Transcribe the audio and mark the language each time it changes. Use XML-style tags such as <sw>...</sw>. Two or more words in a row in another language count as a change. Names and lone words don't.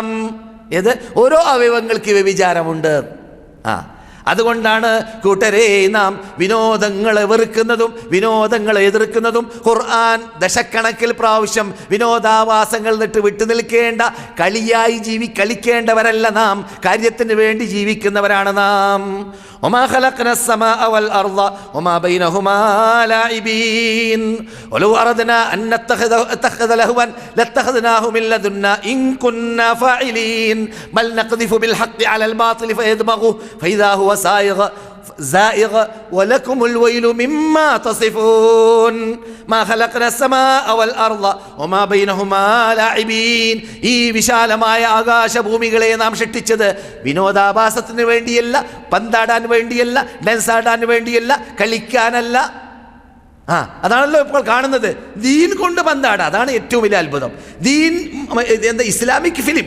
<ml>ഏത് ഓരോ അവയവങ്ങൾക്ക് വ്യഭിചാരമുണ്ട്. അതുകൊണ്ടാണ് കൂട്ടരെ നാം വിനോദങ്ങളെ വെറുക്കുന്നതും വിനോദങ്ങളെ എതിർക്കുന്നതും. ഖുർആൻ ദശക്കണക്കിൽ പ്രാവശ്യം വിനോദാവാസങ്ങൾ വിട്ടു നിൽക്കേണ്ട, കളിക്കേണ്ടവരല്ല നാം, കാര്യത്തിന് വേണ്ടി ജീവിക്കുന്നവരാണ് നാം.</ml> <ar>وما خلقنا السماء والأرض وما بينهما لاعبين ولو أردنا أن نتخذ لهوا لاتخذناه من لدنا إن كنا فاعلين بل نقذف بالحق على الباطل فيدمغه فإذا هو زائغ ولكم الويل مما تصفون ما خلقنا السماء والأرض وما بينهما لاعبين.</ar> <ml>ഈ വിശാലമായ ആകാശഭൂമികളെ നാം സൃഷ്ടിച്ചത് വിനോദാഭാസത്തിന് വേണ്ടിയല്ല, പന്താടാൻ വേണ്ടിയല്ല, ഡാൻസാടാൻ വേണ്ടിയല്ല, കളിക്കാനല്ല. അതാണല്ലോ ഇപ്പോൾ കാണുന്നത്. ദീൻ കൊണ്ട് പന്താട, അതാണ് ഏറ്റവും വലിയ അത്ഭുതം. ദീൻ എന്താ</ml> <en>Islamic film.</en>